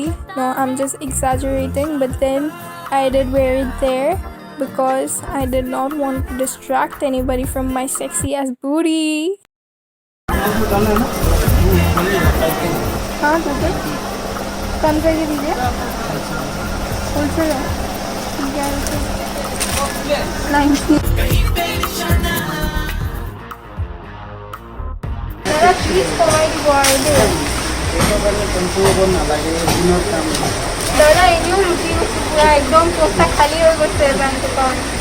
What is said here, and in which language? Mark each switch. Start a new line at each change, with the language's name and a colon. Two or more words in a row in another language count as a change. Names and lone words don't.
English: No, I'm just exaggerating, but then I did wear it there because I did not want to distract anybody from my sexy ass booty.
Hindi: हाँ ठीक है कम करके दीजिए होलसेल है ठीक है 90
Assamese: দাদা প্লিজ কমাই দিব আৰু দেই দাদা এনেও লুটি গৈছে পুৰা একদম পইচা খালী হৈ গৈছে বেংকটো কাৰণে